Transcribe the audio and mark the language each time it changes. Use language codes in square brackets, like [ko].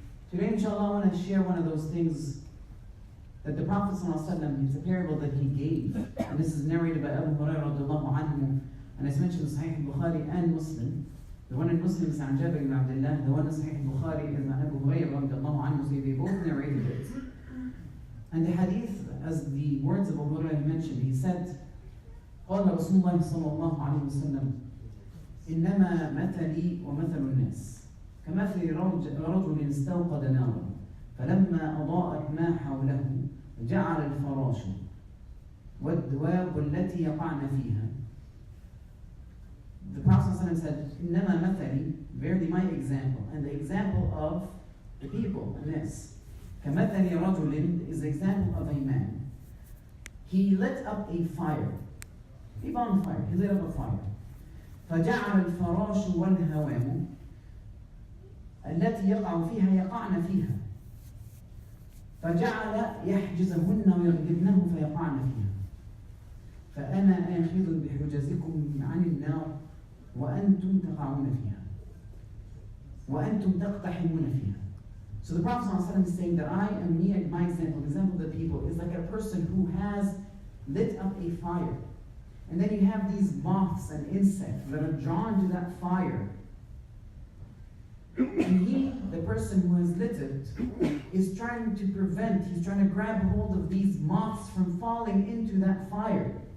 [en] Today, inshallah, I want to share one of those things that the Prophet ﷺ, it's a parable that he gave. And this is narrated by Abu Hurairah radiallahu anhu. And as mentioned in Sahih Bukhari and Muslim. The one in Muslim is an Jabir ibn Abdullah. The one in Sahih Bukhari is an Abu Hurairah radiallahu anhu. So they both narrated it. And the hadith, as the words of Abu Hurairah mentioned, he said, [ar] قال رسول الله صلى الله عليه وسلم إنما مثلي ومثل الناس كمثل رجل استوقد نارا فلما أضاءت ما حوله جعل الفراش والدواب التي يقعن فيها. [en] The Prophet said, [ar] إنما مثلي, [en] verily my example, and the example of the people, الناس. [ar] كمثل رجل [en] is the example of a man. He lit up a fire, a bonfire. He lit up a fire. [ar] فجعل الفراش والهوام التي يقع فيها يقعن فيها. فجعل يحجزهن ويغلبنه فيقعن فيها. فأنا آخذ بحجزكم عن النار وأنتم تقعون فيها وأنتم تقتحمون فيها. [en] So the Prophet ﷺ is saying that I am me, and my example, the example of the people, is like a person who has lit up a fire. And then you have these moths and insects that are drawn to that fire. And he, the person who has lit it, is trying to prevent, he's trying to grab hold of these moths from falling into that fire.